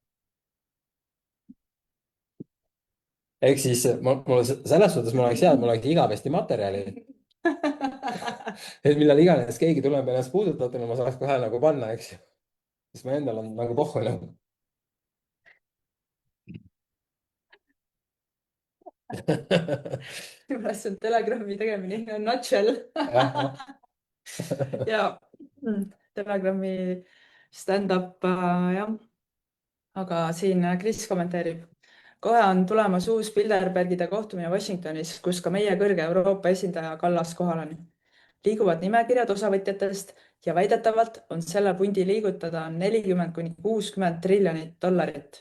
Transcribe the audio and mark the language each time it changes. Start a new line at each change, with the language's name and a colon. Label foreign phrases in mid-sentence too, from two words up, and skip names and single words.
Estonian: ehk siis mul selles suhtes mul oleks hea, et mul oleks igavesti materjali. et millal iganes keegi tuleb ennast puudutatuna, ma saaks kohe nagu panna, eks ju. siis ma endal on nagu pohhu nagu. võib-olla see on Telegrami tegemine
English: in a nutshell.
Estonian: ja Telegrami stand-up jah. aga siin Kris kommenteerib. kohe on tulemas uus Bilderbergide kohtumine Washingtonis, kus ka meie kõrge Euroopa esindaja Kallas kohal on. liiguvad nimekirjad osavõtjatest ja väidetavalt on selle pundi liigutada 40–60 triljonit dollarit.